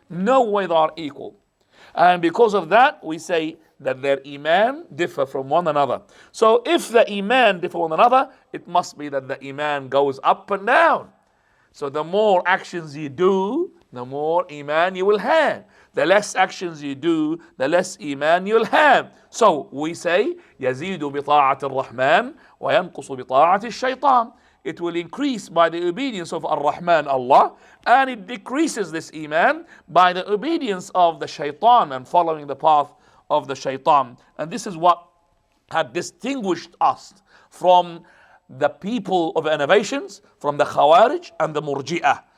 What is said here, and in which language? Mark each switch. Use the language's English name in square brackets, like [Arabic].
[English] No way they are equal. And because of that, we say that their iman differ from one another. So if the iman differ from one another, it must be that the iman goes up and down. So the more actions you do, the more iman you will have. The less actions you do, the less iman you'll have. So we say, [Arabic] يزيد بطاعة الرحمن وينقص بطاعة الشيطان. [English] It will increase by the obedience of Ar-Rahman, Allah, and it decreases this iman by the obedience of the shaitan and following the path of the shaitan. And this is what had distinguished us from the people of innovations, from the Khawarij and the Murji'ah.